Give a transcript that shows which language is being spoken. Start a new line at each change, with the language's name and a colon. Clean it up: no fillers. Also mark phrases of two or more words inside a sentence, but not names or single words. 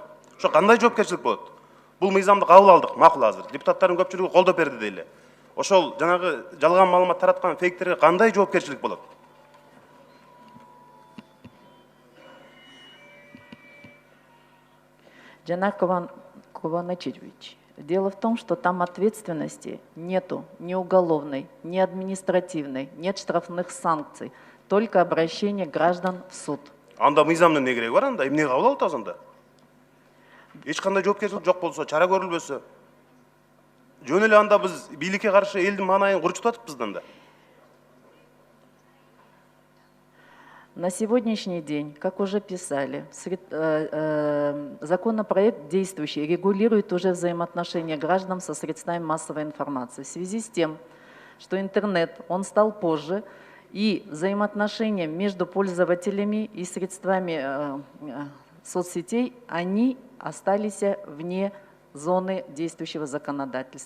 Kyrgyz: Ошо кандай жоопкерчилик болот? Бул мыйзамды кабыл алдык, макул азыр. Депутаттардын көпчүлүгү колдоп берди дейли. Ошол жанагы жалган маалымат тараткан фейктерге кандай жоопкерчилик болот? Жанар Кованачевич,
Russian: Дело в том, что там ответственности нету ни уголовной, ни административной, нет штрафных санкций, только обращение граждан в суд.
Kyrgyz: Анда мыйзамдын не кереги бар анда? Эмне кабыл алып атабыз анда? Эч кандай жоопкерчилик жок болсо, чара көрүлбөсө. Жөн эле анда биз бийликке каршы элдин маанайын курчутуп атыппыз да анда.
Russian: На сегодняшний день, как уже писали, законопроект действующий регулирует уже взаимоотношения граждан со средствами массовой информации. В связи с тем, что интернет, он стал позже, и взаимоотношения между пользователями и средствами соцсетей, они остались вне зоны действующего законодательства.